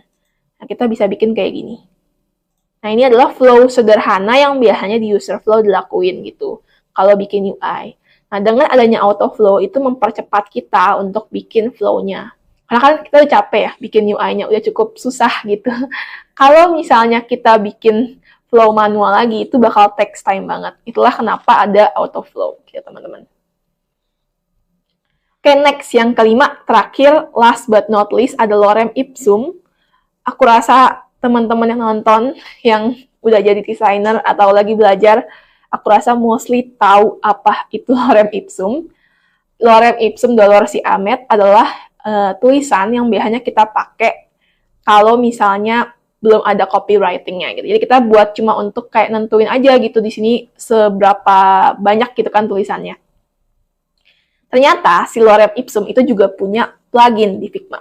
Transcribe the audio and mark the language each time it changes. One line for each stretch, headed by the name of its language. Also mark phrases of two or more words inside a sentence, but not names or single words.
Indonesian: Nah, kita bisa bikin kayak gini. Nah, ini adalah flow sederhana yang biasanya di
English: user flow
Indonesian: dilakuin gitu, kalau bikin UI. Nah, dengan adanya autoflow itu mempercepat kita untuk bikin flow-nya. Karena kan kita udah capek ya, bikin UI-nya udah cukup susah gitu. Kalau misalnya kita bikin flow manual lagi, itu bakal
English: takes time
Indonesian: banget. Itulah kenapa ada autoflow, gitu teman-teman. Oke, next. Yang kelima, terakhir,
English: last but not least,
Indonesian: ada lorem ipsum. Aku rasa teman-teman yang nonton, yang udah jadi desainer atau lagi belajar, aku rasa mostly tahu apa itu lorem ipsum.
Latin: Lorem ipsum dolor si Amet
Indonesian: adalah tulisan yang biasanya kita pakai kalau misalnya belum ada copywriting-nya gitu. Jadi kita buat cuma untuk kayak nentuin aja gitu di sini seberapa banyak gitu kan tulisannya. Ternyata si lorem ipsum itu juga punya plugin di Figma.